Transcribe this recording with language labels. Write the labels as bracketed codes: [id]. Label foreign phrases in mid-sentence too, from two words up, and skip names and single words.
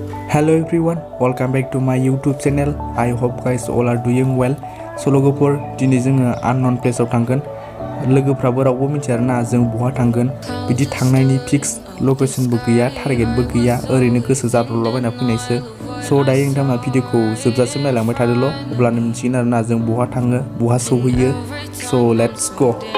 [en] Hello everyone, welcome back to my YouTube channel. I hope guys all are doing well. [brx] So लोगोफोर दिनै जोङो [en] unknown place [brx] आव थांगोन. लोगोफ्राबो रावबो मिथिया आरोना जों बहा थांगोन. बिदि थांनायनि फिक्स लकेशनबो गैया, टारगेटबो गैया, ओरैनो गोसो जाब्रबलाबायना फैनायसो. स' दायो नोंथांमोना भिडिअखौ जोबजासिम नायलांबाय थादोल', अब्लानो मिथिगोन आरोना जों बहा थाङो, बहा सौहैयो. [en] So let's go.